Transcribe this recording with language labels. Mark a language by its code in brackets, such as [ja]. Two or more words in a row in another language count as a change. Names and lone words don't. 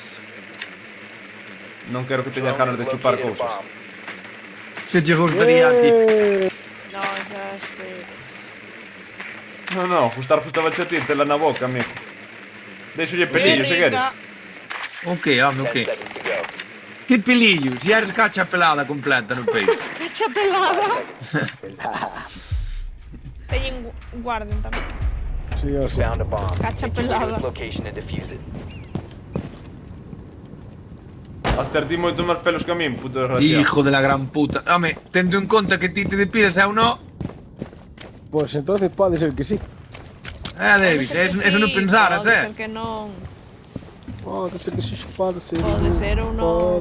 [gl] Non quero que teñas ganas de chupar cousas. Se che gustaría a ti. No, esas que... No, gustaba a ti, tela na boca, amigo. Deixolle pelillo, se queres. O que, home, o [en] 10 [gl] que? [en] seconds to go. [gl] Que pelillo, si eres cacha pelada completa no peito. Cacha pelada. Teñen guarden tamén. sí, o sí. [en] Found a bomb. [gl] Cacha [en] Make your way to [gl] pelada. [en] its location and defuse it. [gl] Has ter ti moito máis pelos que a min, puto desgraciado. [es] Hijo de la gran puta. [gl] Home, tendo en conta que ti te depilas e eu no. Pues entonces pode ser que sí. Davis, eso non pensaras, Pode ser que non. Pode ser que sí, pode ser. Pode ser ou non.